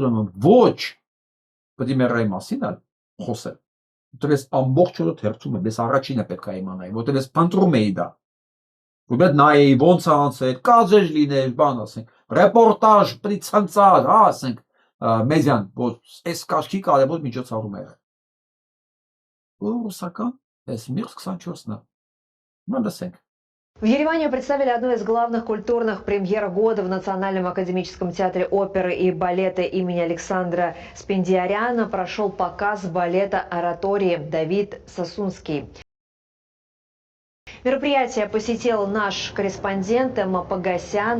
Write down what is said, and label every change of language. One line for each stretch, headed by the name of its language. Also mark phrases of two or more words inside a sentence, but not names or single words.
Armenian: դնում ոչ պրիմերայի մասին է խոսել։ Որտեղ ես ամբողջ օրը թերթում եմ, ես առաջինը պետք է իմանայի, որտեղ ես փնտրում էի դա։ Որտեղ նայեի ոնց է անցել, կազեջ լիներ, բան ասենք, ռեպորտաժ, պրիցանցար, ասենք, մեդիան, որ այս կարգի կարևոր միջոցառում է եղել։ Ու ռուսական, այս Mir 24-ն է։ Հիմա լսենք։
Russian: В Ереване представили одну из главных культурных премьер года в Национальном академическом театре оперы и балета имени Александра Спендиаряна. Прошел показ балета «Оратории» Давид Сасунский. Мероприятие посетил наш корреспондент Эмма Погосян.